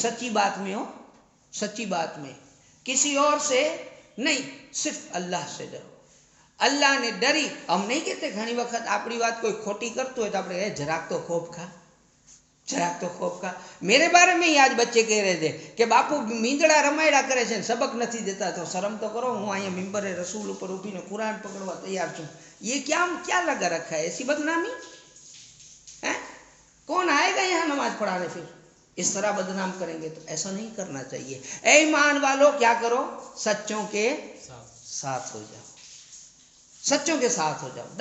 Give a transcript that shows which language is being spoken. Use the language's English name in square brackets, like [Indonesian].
[Hindi] सच्ची बात में हो, सच्ची बात में, किसी और से नहीं, सिर्फ अल्लाह से डरो। अल्लाह ने डरी। हम नहीं कहते घनी वक्त अपनी बात कोई खोटी करते हो तो [Gujarati] આપણે જરાક તો ખોફ ખા, [Hindi] જરાક તો ખોફ ખા। मेरे बारे में ही आज बच्चे कह रहे थे कि बापू मींदड़ा रमायड़ा करे છે, सबक નથી देता, तो शर्म तो करो। [Gujarati] હું અહીંયા મિંબરે રસૂલ ઉપર ઊભીને કુરાન પકડવા તૈયાર છું। [Hindi] ये क्या लगा रखा है? ऐसी बदनामी है? कौन आएगा यहाँ नमाज पढ़ाने? फिर इस तरह बदनाम करेंगे तो ऐसा नहीं करना चाहिए। ऐ ईमान वालों, क्या करो? सच्चों के साथ हो जाओ, सच्चों के साथ हो जाओ।